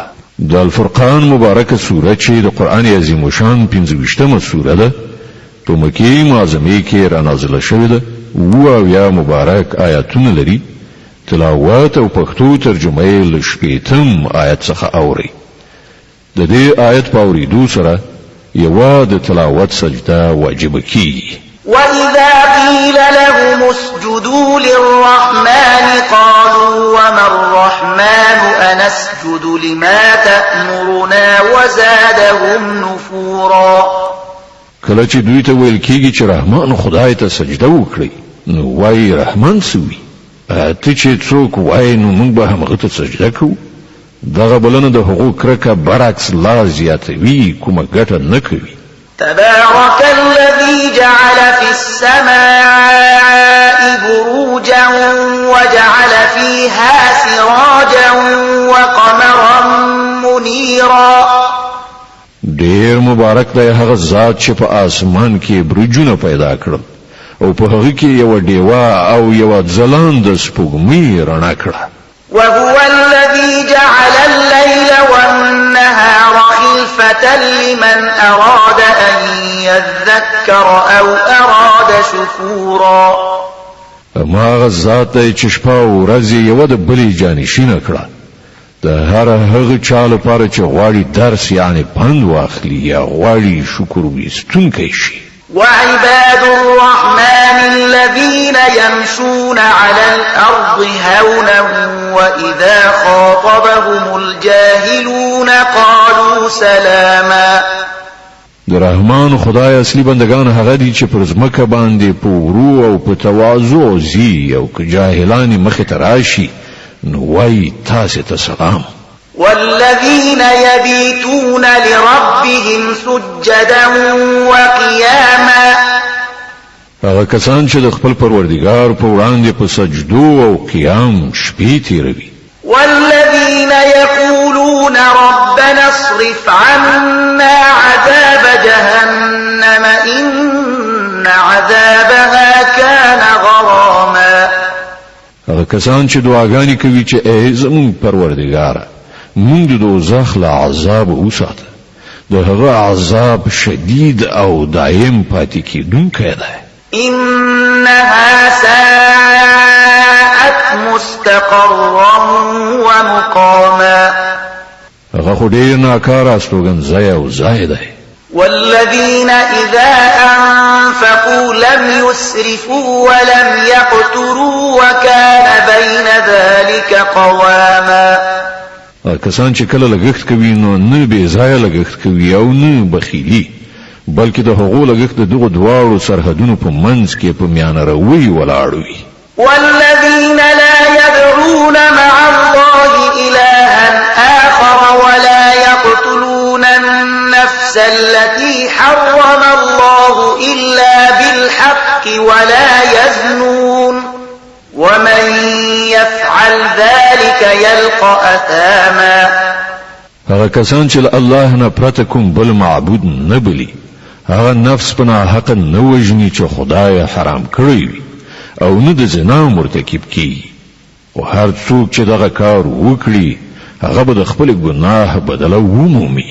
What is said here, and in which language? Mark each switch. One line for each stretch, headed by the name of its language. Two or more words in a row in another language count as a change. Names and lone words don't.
Pashto: د الفرقان مبارکه سوره چې د قرآن عظیم الشان 25مه سوره ده، په مکې معظمې کې را نازله شوې ده یا مبارک آیاتونه لري تلاوت او پښتو ترجمه یې له 8 آیت څخه اوري د دې آیت په اوریدو سره یو د تلاوت سجده واجب کیږي
Arabic: وَإِذَا قِيلَ لَهُمُ اسْجُدُوا لِلرَّحْمَنِ قَالُوا وَمَا الرَّحْمَنُ أَنَسْجُدُ لِمَا تَأْمُرُنَا وَزَادَهُمْ نُفُورًا
Pashto: کله چې دوی ته ویل کېږي چې رحمان خدای ته سجده وکړي نو وایي رحمان سوي ته چې څوک وایي نو موږ به همغه ته سجده کوو دغه بلنه د حقوق کرکه برعکس لا زیاتوي کومه ګټه نه کوي
Arabic: تبارك الذي جعل في السماء بروجا وجعل فيها سراجا وقمرا منيرا
Pashto: ډیر مبارک دی هغه ذات چې په اسمان کې برجونه پیدا کړل او په هغه کې یو دیوا او یو ځلانده سپوږمۍ رڼا کړه
Arabic: وهو الذي جعل الليل والنهار خلفة لمن أراد أن يذكر أو أراد شكورا
Pashto: ما غزات دی چې شپه او ورځ یو د بلې جانشینه کړه د هر هغه چا لپاره چې غواړي درس یعنی پند واخلي یا غواړي شکر ویستونکی شي
Arabic: وعباد الرحمن الذين يمشون على الأرض هونا وإذا خاطبهم الجاهلون قالوا سلاما
Pashto: د رحمان خدای اصلي بندگان هغه دي چې پر ځمکه باندې په ورو او په تواضع زی او که جاهلان مخ ته راشي نو وای تاسو ته سلام
Arabic: والذين يبيتون لربهم سجدا وقياما
Pashto: هغه کسان چې د خپل پروردګار په وړاندې په سجدو او قیام شپې تیروي
Arabic: والذين يقولون ربنا اصرف عنا عذاب جهنم إن عذابها كان غراما
Pashto: هغه کسان چې دعاګانې کوي چې ای زمون پروردګار موږ د دوزخ له عذاب وساته د هغه عذاب شدید او دائم پاتې کیدونکی دی
Arabic: إنها ساءت مستقرا ومقاما
Pashto: هغه خو ډیر ناکاره استوګنځای او ځای دی
Arabic: والذين إذا أنفقوا لم يسرفوا ولم يقتروا وكان بين ذلك قواما
Pashto: کسان چې کله لګښت کوي نو نه به ځای لګښت کوي او نه بخیلی بلکې د هغو لګښت د دغه دواړو سرحدونو په منځ کې په میانه روي ولاړ وي
Arabic: والذين لا يدعون مع الله إلها آخر ولا يقتلون النفس التي حرم الله إلا بالحق ولا يزنون ومن يفعل ذلك يلقى أثاما
Pashto: هغه کسان چې الله نه پرته کوم بل معبود نه بلی هغه نفس په ناحق نه وژني چې خدای حرام کړی وي او نه د زنا مرتکب کی او هر څوک چې دغه کار وکړي هغه به د خپل ګناه بدله ومومي